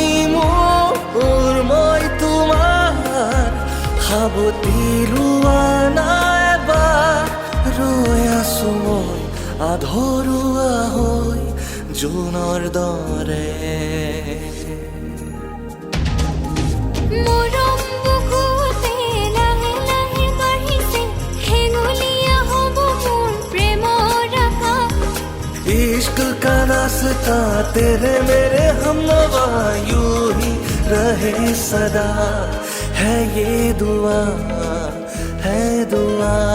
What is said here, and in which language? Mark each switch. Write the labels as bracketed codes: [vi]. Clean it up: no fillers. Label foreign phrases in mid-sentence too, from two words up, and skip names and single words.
[as] মোৰ মই তোমাৰ সাৱতি ৰোৱা নাই এবাৰ ৰৈ আছো মই আধৰুৱা হৈ জোনৰ দৰে [hi] इश्क का रास्ता तेरे मेरे हमनवा यूं ही रहे सदा है ये दुआ है दुआ